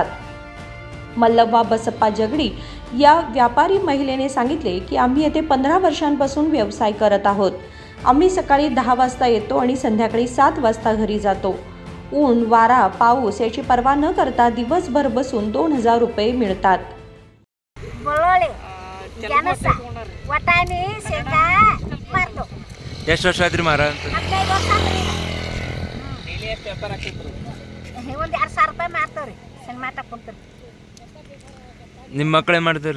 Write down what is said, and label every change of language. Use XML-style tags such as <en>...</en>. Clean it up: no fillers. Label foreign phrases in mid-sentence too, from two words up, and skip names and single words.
<mr>मल्लव्वा बसप्पा जगडी या व्यापारी महिलेने सांगितले की आम्ही येथे 15 वर्षांपासून व्यवसाय करत आहोत। आम्ही सकाळी 10 वाजता येतो आणि संध्याकाळी 7 वाजता घरी जातो। ऊन, वारा, पाऊस याची पर्वा न करता दिवसभर बसून 2000 रुपये मिळतात।</mr> <kn>ಎಷ್ಟು ವರ್ಷ ಆದ್ರಿ ಮಾರ ಅಂತ ನಿಮ್ಮ ಮಕ್ಕಳು ಏನು ಮಾಡ್ತಾರೆ?</kn>